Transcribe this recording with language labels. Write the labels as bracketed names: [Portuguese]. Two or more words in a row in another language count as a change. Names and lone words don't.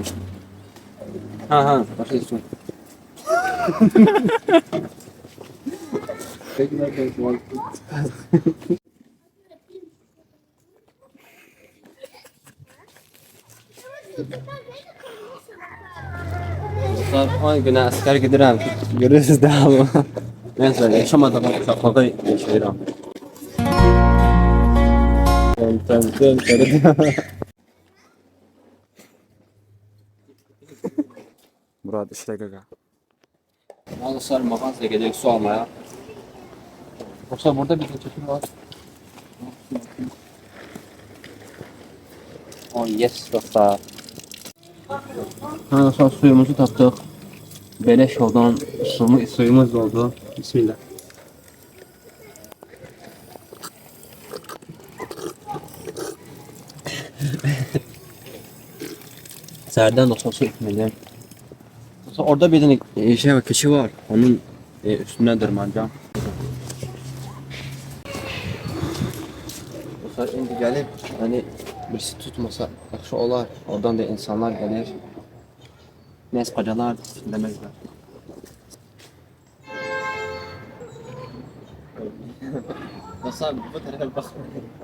[Azerbaijani] Ha, başlayasın. Dostlar, 10 günə əskər gedirəm. Görürsünüz də amma. Neyse, yaşamadığım uşaqlığı yaşayıram. Murad işle gaga. [Turkish] Dostlar, mağazaya gidiyoruz su almaya. Dostlar, burada bir çekim var. [English] Oh yes dostlar. [Azerbaijani] Ha dostlar, suyumuzu tapdıq. Beleş yoldan suyumuz oldu. Bismillah. Sərdən dostlar su içməliyim. [Turkish] Dostlar, orada bir tane şey var, keçi var. Onun üstünden dırmanacağım. [Azerbaijani] Dostlar, indi gəlib, yani birisi tutmasa yaxşı olar. Oradan da insanlar gəlir. Neyse, qacalar dinləmezlər. Dostlar, bu tərəfə baxın.